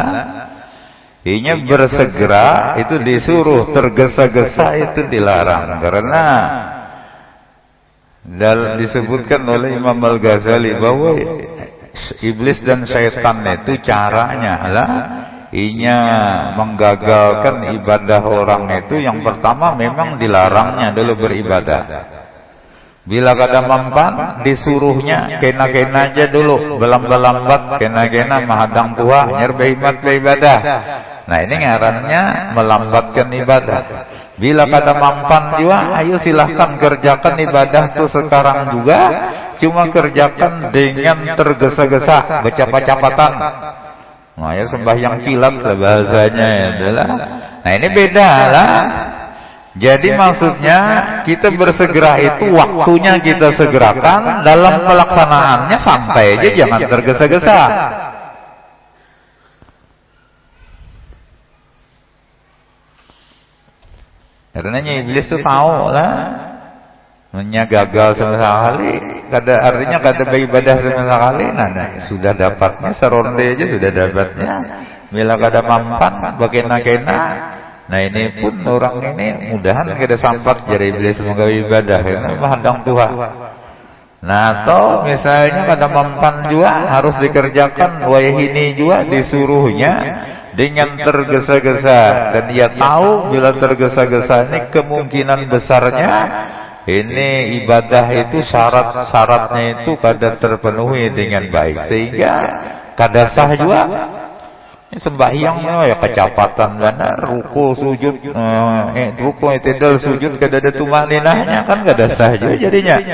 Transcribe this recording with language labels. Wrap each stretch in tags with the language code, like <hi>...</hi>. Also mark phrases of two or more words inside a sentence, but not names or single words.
<id>Ini bersegera itu disuruh, tergesa-gesa itu dilarang. Karena disebutkan oleh Imam Al-Ghazali bahwa iblis dan syaitan itu caranya adalah menggagalkan ibadah orang itu. Yang pertama memang dilarangnya dulu beribadah.</id> <bjn>Bila kada mampan, disuruhnya kena-kena aja dulu, belambat-lambat, kena-kena mahadang tua, nyer behimat beribadah.</bjn> <id>Nah, ini ngarannya melambatkan ibadah. Bila kada mampan juga, ayo silahkan kerjakan ibadah tuh sekarang juga, cuma kerjakan dengan tergesa-gesa, bercepat-cepatan. Nah, ya sembahyang kilat lah bahasanya adalah. Nah, ini beda lah. Jadi maksudnya kita bersegera itu waktunya kita segerakan, dalam pelaksanaannya santai aja, jangan tergesa-gesa. Karena iblis itu tahu lah, gagal sekali, artinya kada beribadah sekali.</id> <bjn>Nah, sudah dapatnya seronde aja sudah dapatnya.</bjn> <id>Bila kada mampan, bakena-kena. Nah, ini pun orang ini mudahan kada sampat jadi iblis menggawe ibadah karena menghadang Tuhan. Nah, atau misalnya kada mampan juga harus dikerjakan wayahini juga disuruhnya dengan tergesa-gesa, dan dia tahu bila tergesa-gesa ini kemungkinan besarnya ini ibadah itu syarat-syaratnya itu kada terpenuhi dengan baik, sehingga kada sah juga. Sembahyang ya kecepatan benar, ruku sujud ruku i'tidal sujud kada ada tumaninahnya kan kada sah juga jadinya.</id>